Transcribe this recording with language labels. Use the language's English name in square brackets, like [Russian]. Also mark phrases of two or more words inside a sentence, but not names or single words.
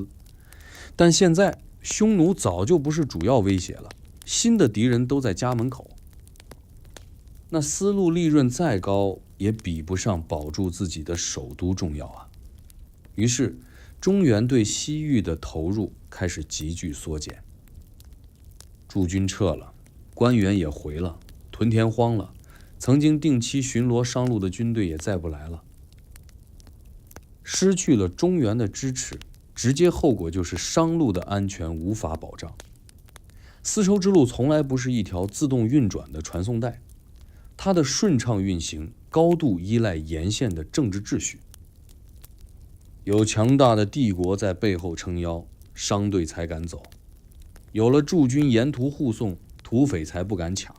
[Chinese] 但現在匈奴早就不是主要威脅了，新的敵人都在家門口。那絲路利潤再高，也比不上保住自己的首都重要啊。於是中原對西域的投入開始急劇縮減。駐軍撤了，官員也回了，屯田荒了，曾經定期巡邏商路的軍队也再不來了。失去了中原的支持，直接後果就是商路的安全无法保障。絲綢之路從來不是一條自動運轉的傳送帶，它的順暢運行高度依賴沿線的政治秩序。有強大的帝國在背後撐腰，商队才敢走；有了駐軍沿途護送，土匪才不敢搶。